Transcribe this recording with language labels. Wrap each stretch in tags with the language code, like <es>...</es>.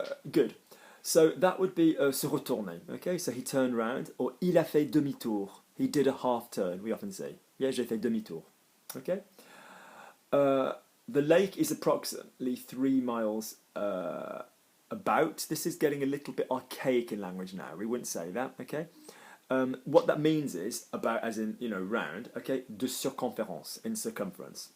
<en>Good. So that would be</en> <fr>se retourner,</fr> <en>okay? So he turned round, or</en> <fr>il a fait demi-tour.</fr> <en>He did a half turn, we often say.</en> <fr>Yeah, j'ai fait demi-tour,</fr> <en>okay? The lake is approximately 3 miles about. This is getting a little bit archaic in language now. We wouldn't say that, okay? What that means is about, as in, you know, round, okay?</en> <fr>De circonférence,</fr> <en>in circumference.</en>